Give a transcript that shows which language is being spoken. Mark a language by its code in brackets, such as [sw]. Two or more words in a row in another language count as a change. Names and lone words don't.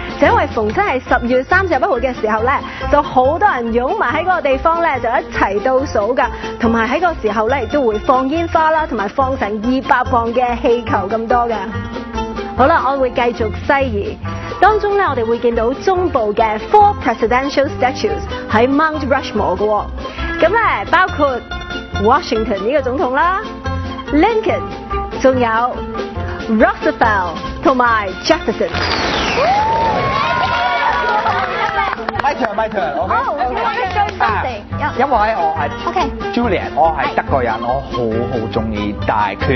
[yue] 就因為逢親係10月31號嘅時候咧，就好多人湧埋喺嗰個地方咧，就一齊倒數㗎，同埋喺個時候咧亦都會放煙花啦，同埋放成200磅嘅氣球咁多㗎。好啦，我會繼續西移。當中咧，我哋會見到中部嘅 [en] 4 presidential statues [yue] 喺 Mount Rushmore 嘅喎。咁咧包括 Washington 呢個總統啦 ，Lincoln， 仲有 Roosevelt 同埋 Jefferson。 [en] My turn，OK。 [yue] 因為我係 Julian， 我係德國人，我好中意大拳。